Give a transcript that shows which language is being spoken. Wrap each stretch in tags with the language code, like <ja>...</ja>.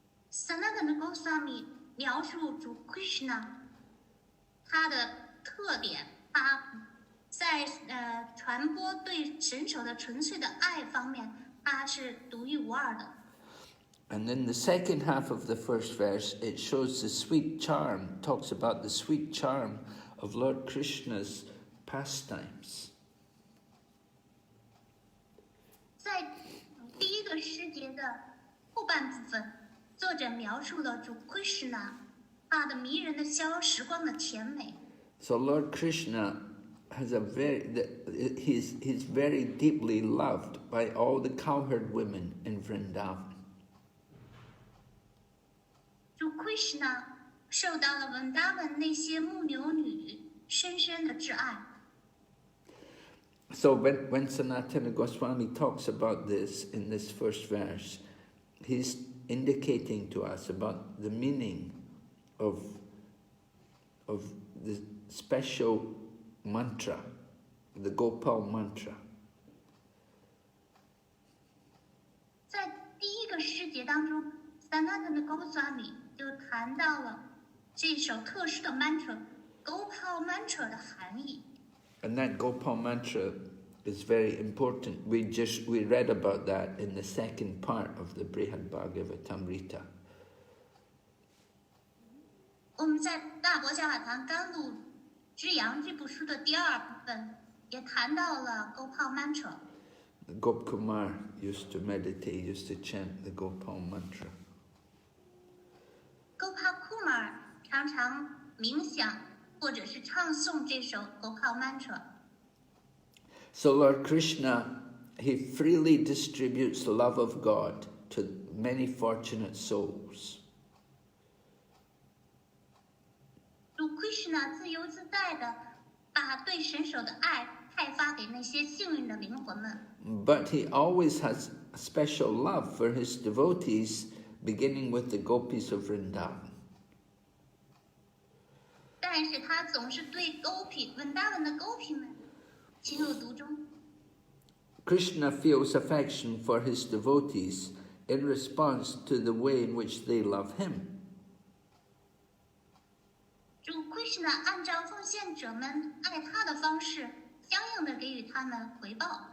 <zh>Sanatana Goswami 描述主 Krishna 他的特点，他在传播对神手的纯粹的爱方面，他是独一无二的。</zh> <en>And in the second half of the first verse, it shows the sweet charm, talks about the sweet charm of Lord Krishna's pastimes.</en> <zh>在第一个诗节的后半部分，作者描述了主 Krishna 他的迷人的时光的甜美。</zh> <en>So Lord Krishna has he's very deeply loved by all the cowherd women in Vrindavan.</en> <zh>主 Krishna 受到了文达文那些牧牛女深深的挚爱。</zh> <en>So when Sanatana Goswami talks about this in this first verse, he's indicating to us about the meaning of the special mantra, the Gopal mantra.</en> <zh>在第一个诗节当中 ，Sanatana Goswami 就谈到了这首特殊的 mantra，Gopal mantra 的含义。</zh> <en>And that Gopal mantra is very important. We read about that in the second part of the Brhad Bhagavatamrtam.</en> <zh>我们在大博伽瓦堂甘露之阳这部书的第二部分也谈到了 Gopal mantra。</zh> <en>Gopkumar used to meditate, used to chant the Gopal mantra.</en> <zh>Gopal Kumar 常常冥想或者是唱诵这首 Gopal mantra。</zh> <en>So Lord Krishna, he freely distributes the love of God to many fortunate souls.</en> <zh>主 Krishna 自由自在的把对神手的爱派发给那些幸运的灵魂们。</zh> <en>But he always has a special love for his devotees, beginning with the gopis of Vrindavan.</en> <zh>但是他总是对Vrindavan 的 gopi 们情有独钟。</zh> <en>Krishna feels affection for his devotees in response to the way in which they love him.</en> <zh>主 Krishna 按照奉献者们爱他的方式，相应的给予他们回报。</zh>